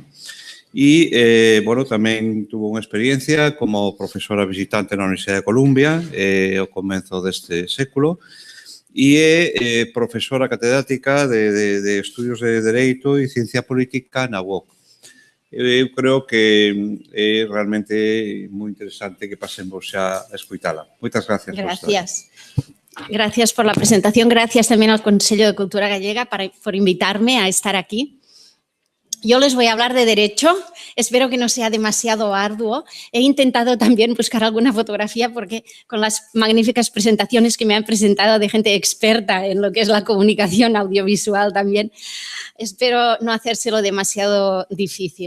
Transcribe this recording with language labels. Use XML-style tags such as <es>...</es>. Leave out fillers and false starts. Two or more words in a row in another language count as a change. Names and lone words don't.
<gl>E, bueno, tamén tuvo unha experiencia como profesora visitante na Universidade de Columbia ao comenzo deste século e é profesora catedrática de Estudios de Dereito e Ciencia Política na UOC. Eu creo que é realmente moi interesante que pasemos xa a escoitala. Moitas gracias.</gl> <es>Gracias por la presentación. Gracias también al Consello de Cultura Gallega por invitarme a estar aquí. Yo les voy a hablar de derecho, espero que no sea demasiado arduo. He intentado también buscar alguna fotografía porque con las magníficas presentaciones que me han presentado de gente experta en lo que es la comunicación audiovisual también, espero no hacérselo demasiado difícil.</es>